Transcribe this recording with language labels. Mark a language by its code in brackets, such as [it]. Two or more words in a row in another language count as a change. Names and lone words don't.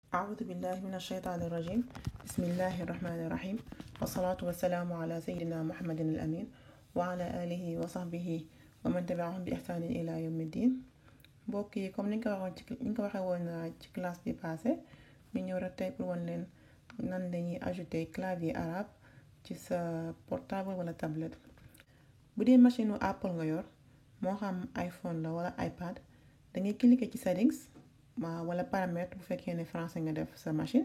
[ar] أعوذ بالله من الشيطان الرجيم. بسم الله الرحمن الرحيم، والصلاة والسلام على سيدنا محمد الأمين وعلى آله وصحبه ومن تبعهم بإحسان إلى يوم الدين. [wo] mbokk yi comme ni nga ko waxee woon ci classe bi passé ñu ñëw rek tey pour wan leen nan lañuy [fr] ajouter clavier arabe [wo] ci sa portable wala tablette. bu dee machine u Apple nga yor moo xam iPhone la wala iPad da ngay cliquer ci settings wala paramètre bu fekkee ne français nga def sa machine.